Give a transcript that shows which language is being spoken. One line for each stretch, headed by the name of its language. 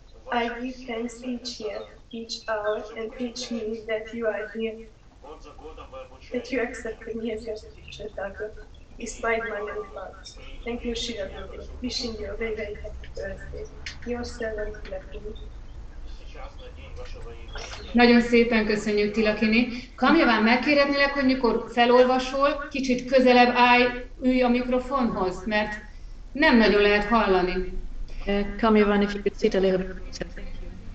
English: I give thanks each year, each hour, and each minute that you are here, that you accepted me as your spiritual daughter, despite my many faults. Thank you, Shira Gurudev. Wishing you a very, very happy birthday. Your servant, Lakini.
Hungarian: Nagyon szépen köszönjük, Tilakini. Kamjaván, megkérhetnélek, hogy mikor felolvasol, kicsit közelebb ülj a mikrofonhoz, mert nem nagyon lehet hallani.
English: Kamjavan, if you could sit a little bit closer, thank you.